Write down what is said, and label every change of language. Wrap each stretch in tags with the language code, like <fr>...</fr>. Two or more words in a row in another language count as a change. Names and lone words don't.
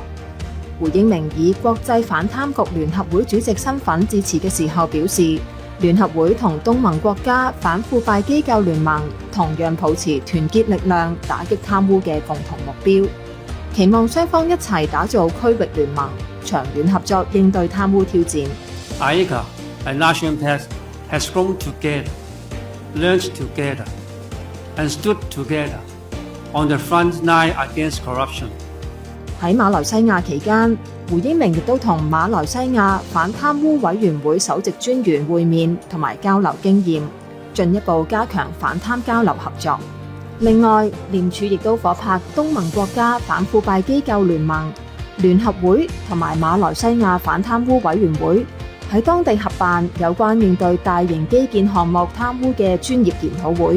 <yue>胡應明以國際反貪局聯合會主席身份致辭嘅時候表示，聯合會同東盟國家反腐敗機構聯盟同樣抱持團結力量打擊貪污嘅共同目標，期望雙方一齊打造區域聯盟，長遠合作應對貪污挑戰。</yue> <en>AICA and ASEAN has grown together, learned together, and stood together on the front line against corruption.</en> <yue>喺馬來西亞期間，胡應明亦都同馬來西亞反貪污委員會首席專員會面同埋交流經驗，進一步加強反貪交流合作。另外，廉署亦都夥拍東盟國家反腐敗機構聯盟、聯合會同埋馬來西亞反貪污委員會喺當地合辦有關應對大型基建項目貪污嘅專業研討會。</yue>